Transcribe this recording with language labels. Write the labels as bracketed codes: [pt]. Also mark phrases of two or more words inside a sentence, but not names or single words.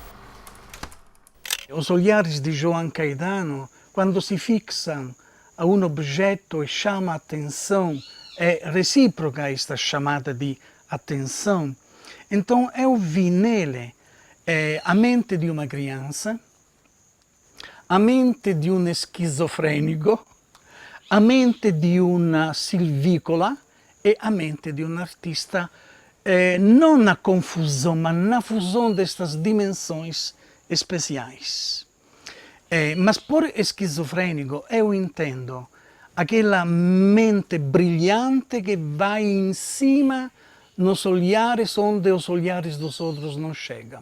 [pt] Os olhares de João Caetano, quando se fixam a um objeto e chama a atenção, é recíproca esta chamada de atenção. Então eu vi nele a mente de uma criança, a mente [it] di un schizofrenico, [pt] a mente [it] di una silvicola [pt] e a mente [it] di un artista, [pt] não na confusão, mas na fusão destas dimensões especiais. Mas por esquizofrênico eu entendo aquela mente brilhante que vai em cima nos olhares onde os olhares dos outros não chegam.